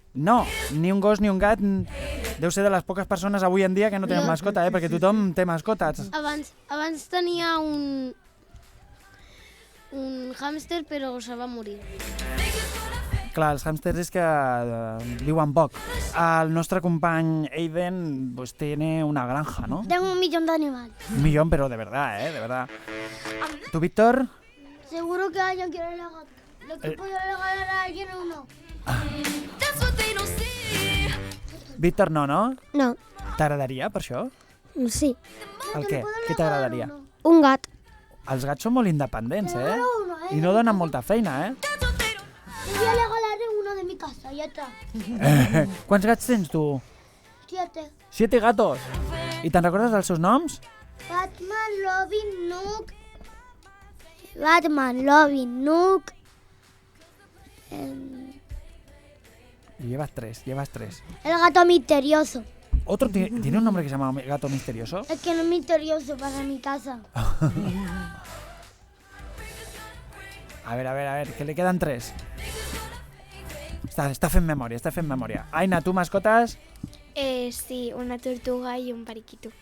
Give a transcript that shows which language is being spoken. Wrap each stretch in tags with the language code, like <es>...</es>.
<ca>No, ni un gos ni un gat. Deu ser de les poques persones avui en dia que no tenen mascota, perquè tothom té mascotes. Abans tenia un hàmster, però se va morir. Clar, els hàmsters és que viuen poc. El nostre company</ca> <es>Aiden tiene una granja, ¿no? Tengo 1 millón de animales. 1 millón, pero de verdad, de verdad. ¿Tú, Víctor? Seguro que alguien quiere regalar. Lo que puedo regalar a alguien o no. Víctor, no? No.</es> <ca>T'agradaria, per això? Sí. El què? Què t'agradaria? Un gat. Els gats són molt independents, I no donen molta feina,</ca> <es>Yo le regalaré uno de mi casa, ya está.</es> <ca>Quants gats tens, tu? 7.</ca> <es>7 gatos.</es> <ca>I te'n recordes dels seus noms? Batman, Robin, Nook. Batman, Robin, Nook.</ca> <es>Llevas 3. El gato misterioso. ¿Otro tiene un nombre que se llama gato misterioso? Es que no es misterioso para mi casa. A ver, que le quedan 3.</es> <ca>Està fent memòria, Aina,</ca> <es>¿tú mascotas? Sí, una tortuga y un periquito.</es>